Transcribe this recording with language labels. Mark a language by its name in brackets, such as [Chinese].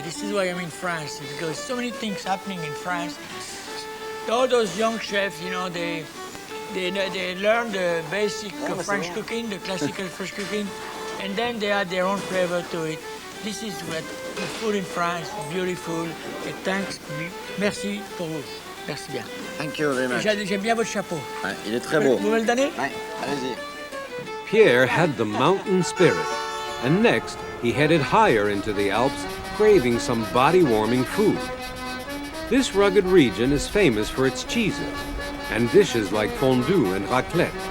[English] This is why I'm in France, because so many things happening in France. All those young chefs, you know, they learn the basic French cooking, the classical French cooking, and then they add their own flavor to it. This is what the food in France, beautiful. [French] Et [English] thanks, [French] merci pour vous. Merci bien. [English] Thank you very much. [French] J'aime bien votre chapeau. Ouais, il est très beau. Vous me le donnez? Ouais, allez-y. [English] Pierre had the mountain spirit, and next he headed higher into the Alps, craving some body-warming food. This rugged region is famous for its cheeses, and dishes like fondue and raclette.